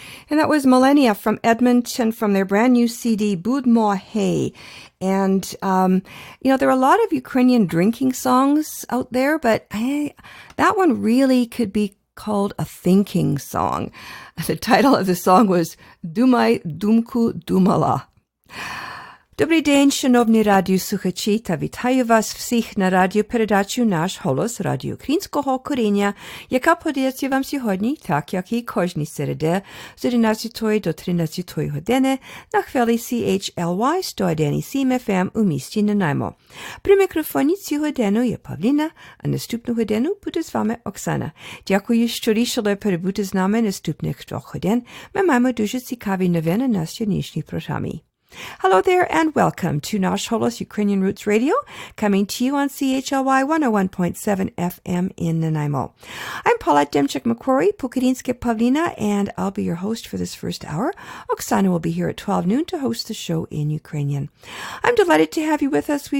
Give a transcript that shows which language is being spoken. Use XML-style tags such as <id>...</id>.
<en>That was Millennia from Edmonton from their brand new CD, Budmo Hey. And, there are a lot of Ukrainian drinking songs out there, but that one really could be called a thinking song. The title of the song was Думай думку думала.</en> <uk>Добрий день, шановні радіослухачі, та вітаю вас всіх на радіопередачу «Наш Холос» радіо українського коріння, яка подається вам сьогодні, так як і кожній середи, з 11 до 13 години на хвилі CHLY 101.7 FM у місті Nanaimo. При мікрофоні цю годину є Павліна, а наступну годину буде з вами Оксана. Дякую, що рішили перебути з нами наступних 2 годин. Ми маємо дуже цікаві новини на сьогоднішній програмі.</uk> <en>Hello there and welcome to Nash Holos Ukrainian Roots Radio, coming to you on CHLY 101.7 FM in Nanaimo. I'm Paulette Demchuk-McQuarrie, Pukarinske Pavlina, and I'll be your host for this first hour. Oksana will be here at 12 noon to host the show in Ukrainian. I'm delighted to have you with us.</en>